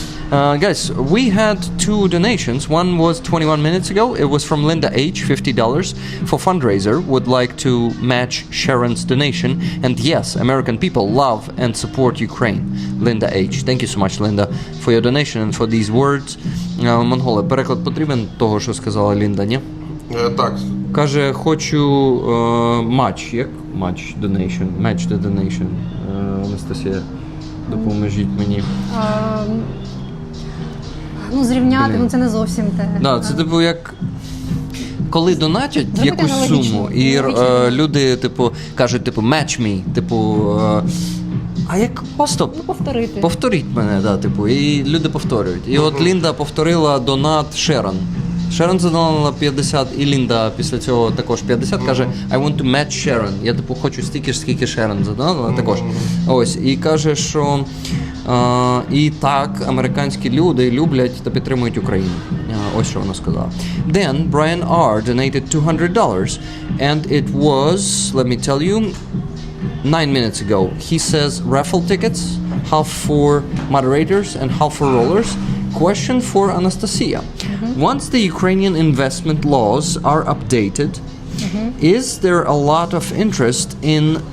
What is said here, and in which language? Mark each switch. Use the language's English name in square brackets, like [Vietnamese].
[English] Guys, we had two donations. One was 21 minutes ago. It was from Linda H, $50 for fundraiser. Would like to match Sharon's donation. And yes, American people love and support Ukraine. Linda H. Thank you so much, Linda, for your donation and for these words. [Ukrainian] Монголи, переклад потрібен того, що сказала Лінда, ні? Так. Каже, хочу матч. Як? [English] Матч donation. Match the donation. [Ukrainian] Анастасія, допоможіть мені. Ну, зрівняти, ну це не зовсім те. Да, це типу як коли донатять якусь аналогічно, суму, і люди типу кажуть, типу, [English] match me, [Ukrainian] типу, а як просто повторити. Повторіть мене, да, типу, і люди повторюють. І от Лінда повторила донат Шерон. Шерон задонала 50, і Лінда після цього також 50, каже, [English] I want to match Sharon. [Ukrainian] Я типу хочу стільки ж, скільки Шерон задонала також. Ось, і каже, що і так американські люди люблять та підтримують Україну. Ось що вона сказала. [English] Then Brian R. donated $200, and it was, let me tell you, 9 minutes ago. He says raffle tickets, half for moderators and half for rollers. Question for Anastasia. Once the Ukrainian investment laws are updated, is there a lot of interest in